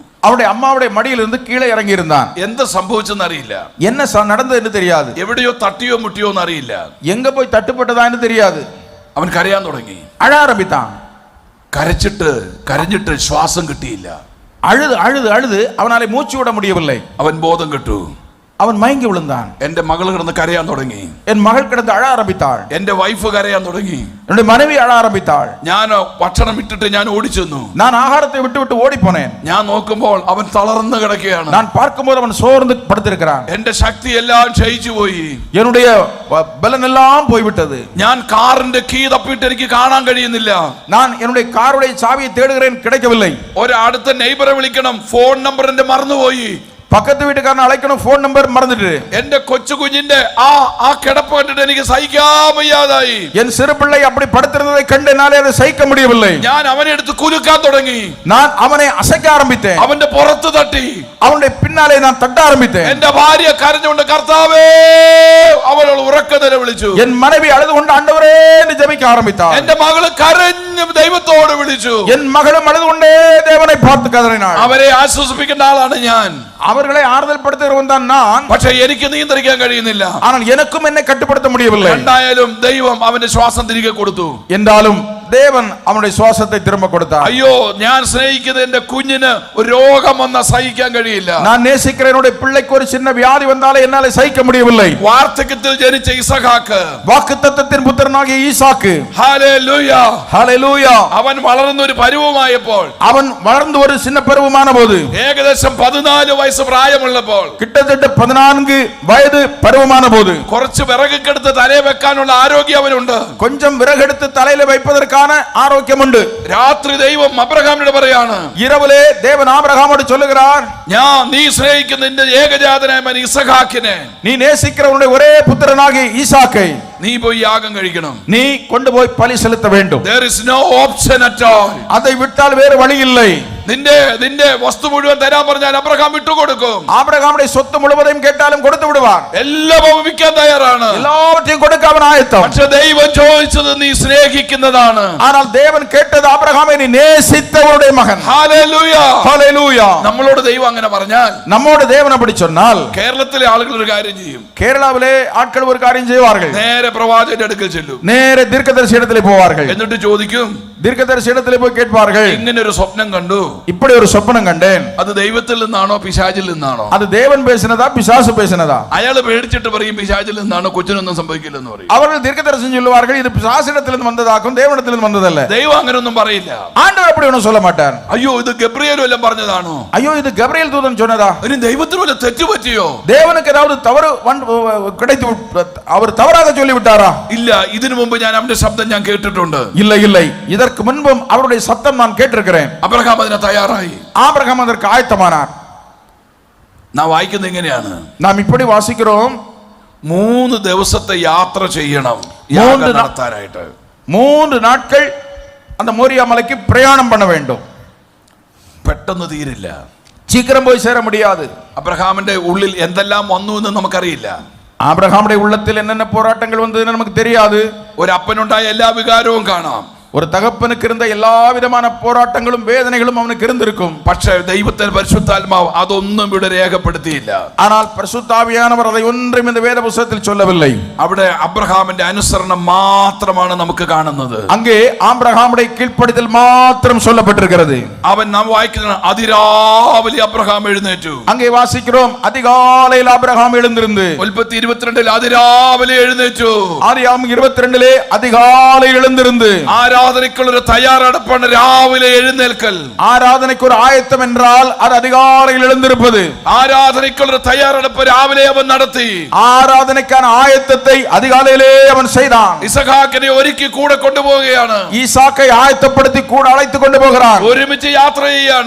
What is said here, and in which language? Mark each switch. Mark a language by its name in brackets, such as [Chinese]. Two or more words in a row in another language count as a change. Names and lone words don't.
[Tamil] அவனுடைய அம்மாவுடைய மடியிலிருந்து கீழே இறங்கி இருந்தான். [Malayalam] എന്ത് സംഭവിച്ചെന്ന് അറിയില്ല. [Tamil] என்ன நடந்தது என்று தெரியாது. [Malayalam] എവിടെയോ തട്ടിയോ മുട്ടിയോ എന്ന് അറിയില്ല. [Tamil] எங்க போய் தட்டுப்பட்டதா என்று தெரியாது. [Malayalam] അവൻ കരയാൻ തുടങ്ങി. [Tamil] அழ ஆரம்பித்தான். [Malayalam] കരഞ്ഞിട്ട് ശ്വാസം കിട്ടിയില്ല. [Tamil] அழுது அழுது அழுது அவனாலே மூச்சு விட முடியவில்லை. [Malayalam] അവൻ ബോധം കെട്ടു. [Tamil] அவன் மயங்கி விழுந்தான். [Malayalam] എന്റെ മകൾ കിടന്ന് കരയാൻ തുടങ്ങി. [Tamil] என் மகள் கிடந்து அழ ஆரம்பித்தாள். [Malayalam] എന്റെ വൈഫ് കരയാൻ തുടങ്ങി. [Tamil] என்னுடைய மனைவி அழ ஆரம்பித்தாள். [Malayalam] ഞാൻ ഭക്ഷണം ഇട്ടിട്ട് ഞാൻ ഓടിച്ചെന്നു. [Tamil] நான் ஆகாரத்தை விட்டு ஓடி போனேன். [Malayalam] ഞാൻ നോക്കുമ്പോൾ അവൻ തളർന്നു കിടക്കുകയാണ്. [Tamil] நான் பார்க்கும்போது அவன் சோர்ந்து படுத்திருக்கிறான். [Malayalam] എന്റെ ശക്തി എല്ലാം ക്ഷയിച്ചു പോയി. [Tamil] என்னுடைய பலன் எல்லாம் போய்விட்டது. [Malayalam] ഞാൻ കാറിന്റെ കീ തപ്പിട്ട് എനിക്ക് കാണാൻ കഴിയുന്നില്ല. [Tamil] நான் என்னுடைய காருடைய சாவியை தேடுகிறேன், கிடைக்கவில்லை. [Malayalam] ഒരു അടുത്ത നെയ്ബറെ വിളിക്കണം, ഫോൺ നമ്പർ എന്റെ മറന്നുപോയി. [Tamil] பக்கத்து வீட்டுக்காரன் அழைக்கணும், போன் நம்பர் மறந்துட்டு. [Malayalam] എന്റെ കൊച്ചു കുഞ്ഞിന്റെ ആ കിടപ്പ് കണ്ടിട്ട് എനിക്ക് സഹിക്കാൻ വയ്യാതായി. [Tamil] என் சிறு பிள்ளை அப்படி படுத்திருந்ததை கண்டு என்னாலே அதை சகிக்க முடியவில்லை. [Malayalam] ഞാൻ അവനെ എടുത്ത് കുലുക്കാൻ തുടങ്ങി. [Tamil] நான் அவனை அசைக்க ஆரம்பித்தேன். [Malayalam] അവന്റെ പുറത്ത് തട്ടി. [Tamil] அவனுடைய பின்னாலே நான் தட்ட ஆரம்பித்தேன். [Malayalam] എന്റെ ഭാര്യ കരഞ്ഞുകൊണ്ട് കർത്താവേ അവളോട് ഉറക്കനില വിളിച്ചു. [Tamil] என் மனைவி அழுது கொண்டு ஆண்டவரே என்று ஜெபிக்க ஆரம்பித்தாள். [Malayalam] എന്റെ മകള് കരഞ്ഞു ദൈവത്തോട് വിളിച്ചു. [Tamil] என் மகளும் அழுது கொண்டே தேவனை பார்த்து கதறினாள். [Malayalam] അവരെ ആശ്വസിപ്പിക്കേണ്ട ആളാണ് ഞാൻ. [Tamil] அவர்களை ஆறுதல் படுத்துகிறவன் தான் நான். [Malayalam] പക്ഷേ എനിക്ക് നിയന്ത്രിക്കാൻ കഴിയുന്നില്ല. [Tamil] ஆனால் எனக்கும் என்னை கட்டுப்படுத்த முடியவில்லை. [Malayalam] എന്തായാലും ദൈവം അവന്റെ ശ്വാസം തിരികെ കൊടുത്തു. [Tamil] என்றாலும் தேவன் அவனுடைய சுவாசத்தை திரும்ப கொடுத்தார். [Malayalam] അയ്യോ, ഞാൻ സ്നേഹിക്കുന്ന എന്റെ കുഞ്ഞിന് ഒരു രോഗം വന്നാൽ സഹിക്കാൻ കഴിയില്ല. [Tamil] நான் நேசிக்கிற என்னுடைய பிள்ளைக்கு ஒரு சின்ன வியாதி வந்தாலே என்னால சகிக்க முடியவில்லை. [Malayalam] വാർദ്ധക്യത്തിൽ ജനിച്ച ഇസഹാക്ക്, [Tamil] வாக்குத்தத்தத்தின் புத்திரனாகிய ஈசாக்கு, [Malayalam] ഹല്ലേലൂയ, [Tamil] ஹல்லேலூயா, [Malayalam] അവൻ വളർന്ന ഒരു പരുവമായപ്പോൾ, [Tamil] அவன் வளர்ந்து ஒரு சின்ன பருவமான போது, [Malayalam] ഏകദേശം 14 വയസ്സ് പ്രായമുള്ളപ്പോൾ, [Tamil] கிட்டத்தட்ட 14 வயது பருவமான போது, [Malayalam] കുറച്ച് വിറകൊക്കെടുത്ത് തലയിൽ വെക്കാനുള്ള ആരോഗ്യം അവനുണ്ട്. [Tamil] கொஞ்சம் விறகெடுத்து தலையில வைப்பதற்கான ஆரோக்கியம் உண்டு. [Malayalam] രാത്രി ദൈവം അബ്രഹാമിനോട് പറയാണ്, [Tamil] இரவிலே தேவன் ஆபிரகாமோடு சொல்லுகிறார், [Malayalam] നീ സ്നേഹിക്കുന്ന നിന്റെ ഏകജാതനായ മകൻ ഇസഹാക്കിനെ [Tamil] நீ நேசிக்கிற உன்னுடைய ஒரே புத்திரனாகிய ஈசாக்கை [Malayalam] നീ പോയി യാഗം കഴിക്കണം. [Tamil] நீ கொண்டு போய் பலி செலுத்த வேண்டும். [English] There is no option at all. [Tamil] அதை விட்டால் வேறு வழி இல்லை. [Malayalam] നിന്റെ വസ്തു മുഴുവൻ തരാൻ പറഞ്ഞാൽ അബ്രഹാം വിട്ടുകൊടുക്കും. [Tamil] ஆபிரகாமுடைய சொத்து முழுவதையும் கேட்டாலும் [Malayalam] കൊടുത്തു വിടുവാർ. എല്ലാം വിൽക്കാൻ തയ്യാറാണ്. [Tamil] எல்லாவற்றையும் கொடுக்க அவன் ஆயத்தம். [Malayalam] പക്ഷേ ദൈവം ചോദിച്ചത് നീ സ്നേഹിക്കുന്നതാണ്. [Tamil] ஆனால் தேவன் கேட்டது ஆபிரகாமை நீ நேசித்தவருடைய மகன். [Malayalam] ഹല്ലേലൂയ, ഹല്ലേലൂയ. നമ്മളോട് ദൈവം അങ്ങനെ പറഞ്ഞാൽ, [Tamil] நம்மோடு தேவன் அப்படி சொன்னால், [Malayalam] കേരളത്തിലെ ആളുകൾ ഒരു കാര്യം ചെയ്യും. [Tamil] கேரளாவிலே ஆட்கள் ஒரு காரியம் செய்வார்கள். [Malayalam] നേരെ പ്രവാചകന്റെ അടുക്കൽ ചെല്ലും. [Tamil] நேரே தீர்க்கதரிசி இடத்திலே போவார்கள். [Malayalam] എന്നിട്ട് ചോദിക്കും, [Tamil] தீர்க்கதரிசி இடத்திலே போய் கேட்பார்கள், [Malayalam] ഇങ്ങനെ ഒരു സ്വപ്നം കണ്ടു, [Tamil] இப்படி ஒரு சொப்பனம் கண்டேன். [Malayalam] അത് ദൈവത്തിൽ നിന്നാണോ പിശാചിൽ നിന്നാണോ? [Tamil] அது தேவன் பேசினதா பிசாசு பேசினதா? [Malayalam] അയാള് പേടിച്ചിട്ട് പറയും പിശാചിൽ നിന്നാണോ, കൊച്ചിനൊന്നും സംഭവിക്കില്ലെന്ന് പറയും. [Tamil] அவர்கள் தீர்க்கதரிசி சொல்லுவார்கள், இது பிசாசிடத்திலிருந்து வந்ததாக்கும் தேவனிடத்திலிருந்து வந்ததல்ல. [Malayalam] ദൈവം അങ്ങനെയൊന്നും പറയില്ല. [Tamil] ஆண்டவர் அப்படி ஒன்றும் சொல்ல மாட்டார். [Malayalam] അയ്യോ, ഇത് ഗബ്രിയേലും എല്ലാം പറഞ്ഞതാണോ? [Tamil] ஐயோ இது கபிரியேல் தூதன் சொன்னதா? [Malayalam] ഇനി ദൈവത്തിന് വല്ല തെറ്റ് പറ്റിയോ? [Tamil] தேவனுக்கு ஏதாவது தவறு கிடைத்து அவர் தவறாக சொல்லி விட்டாரா? [Malayalam] ഇല്ല, ഇതിനു മുമ്പ് ഞാൻ അവന്റെ ശബ്ദം ഞാൻ കേട്ടിട്ടുണ്ട്. [Tamil] இல்லை இல்லை, இதற்கு முன்பும் அவருடைய சத்தம் நான் கேட்டிருக்கிறேன். [Malayalam] അബ്രഹാം അതിനെ തയ്യാറായി. [Tamil] ஆபிரகாம் அதற்கு ஆயத்தமானார். [Malayalam] നാം വായിക്കുന്നത് എങ്ങനെയാണ്? [Tamil] நாம் இப்படி வாசிக்கிறோம், [Malayalam] 3 ദിവസത്തെ യാത്ര ചെയ്യണം യാഗം നടത്താനായിട്ട്. [Tamil] 3 நாட்கள் அந்த மோரியா மலைக்கு பிரயாணம் பண்ண வேண்டும். [Malayalam] പെട്ടെന്ന് തീരില്ല. [Tamil] சீக்கிரம் போய் சேர முடியாது. [Malayalam] അബ്രഹാമിന്റെ ഉള്ളിൽ എന്തെല്ലാം വന്നു എന്ന് നമുക്കറിയില്ല. [Tamil] ஆபிரகாமுடைய உள்ளத்தில் என்னென்ன போராட்டங்கள் வந்ததுன்னு நமக்கு தெரியாது. [Malayalam] ഒരു അപ്പനുണ്ടായ എല്ലാ വികാരവും കാണാം. [Tamil] ஒரு தகப்பனுக்கு இருந்த எல்லா விதமான போராட்டங்களும் வேதனைகளும் அவனுக்கு இருந்திருக்கும். [Malayalam] പക്ഷേ ദൈവത്തിന്റെ പരിശുദ്ധാത്മാവ് അതൊന്നും ഇവിടെ രേഖപ്പെടുത്തിയില്ല. [Tamil] ஆனால் பரிசுத்த ஆவியானவர் அதை ஒன்றும் இந்த வேத புத்தகத்தில் சொல்லவில்லை. [Malayalam] അവിടെ അബ്രഹാമിന്റെ അനുസരണം മാത്രമാണ് നമുക്ക് കാണുന്നത്. [Tamil] அங்கே ஆபிரகாமுடைய கீழ்ப்படிதல் மாத்திரம் சொல்லப்பட்டிருக்கிறது. [Malayalam] അവൻ നാം വായിക്കുന്ന അതിരാവിലെ അബ്രഹാം എഴുന്നേറ്റു. [Tamil] அங்கே வாசிக்கிறோம், அதிகாலையில் ஆபிரகாம் எழுந்திருந்து. [Malayalam] ഉൽപ്പത്തി 22 അതിരാവിലെ എഴുന്നേറ്റു. [Tamil] ஆதியாகமம் 22 அதிகாலை எழுந்திருந்து. [Malayalam] ആരാധനയ്ക്കുള്ള ഒരു തയ്യാറെടുപ്പാണ് രാവിലെ എഴുന്നേൽക്കൽ. [Tamil] ஆராதனைக்கு ஒரு ஆயத்தம் என்றால் அது அதிகாலையில் எழுந்திருப்பது. [Malayalam] ആരാധനയ്ക്കുള്ള ഒരു തയ്യാറെടുപ്പ് രാവിലെ അവൻ നടത്തി. [Tamil] ஆராதனைக்கான ஆயத்தத்தை அதிகாலையிலே அவன் செய்தான். [Malayalam] ഇസഹാക്കിനെ ഒരുക്കി കൂടെ കൊണ്ടുപോവുകയാണ്. [Tamil] ஈசாக்கை ஆயத்தப்படுத்தி கூட அழைத்து கொண்டு போகிறார். [Malayalam] ഒരുമിച്ച് യാത്ര ചെയ്യാണ്.